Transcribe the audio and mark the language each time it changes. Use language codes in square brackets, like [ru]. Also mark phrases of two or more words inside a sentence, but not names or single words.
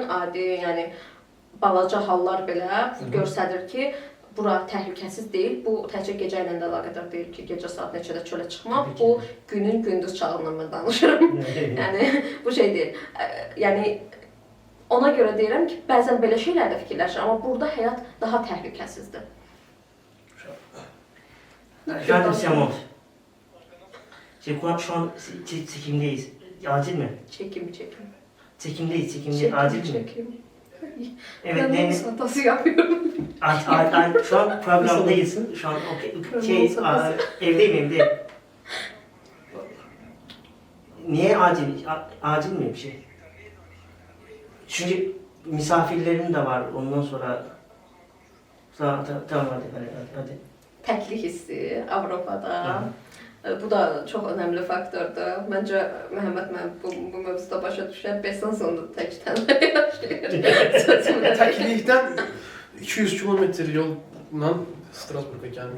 [az] Adi, yəni, balaca hallar belə göstərir ki, bura təhlükəsiz deyil. Bu, təkcə gecə ilə də əlaqədar deyil ki, gecə saat neçədə çölə çıxmaq. Bu, günün gündüz çağından mən danışıram. Yəni, bu şey deyil. Yəni, ona görə deyirəm ki, bəzən belə şeylərdə fikirləşir, amma burada həyat daha təhlükəsizdir. [tr] Efendim Siyamot. Şu an çekimdeyiz. Acil mi? Çekim. Çekimdeyiz. Acil mi? Evet, ben satası yapıyorum. Şu an programdayız. Şu an evdeyim. Niye acil? Acil mi bir şey? Çünkü misafirlerim de var. Ondan sonra tamam hadi. [az] Təklik hissi Avropada. Bu da çox önəmli faktordur. Məncə Məhəmməd mən bu mövzuda başa düşər, 5 il sonunda tək tənha yaşayır. Təklikdən 200 kilometr yolla Strasburqa gəlmiş.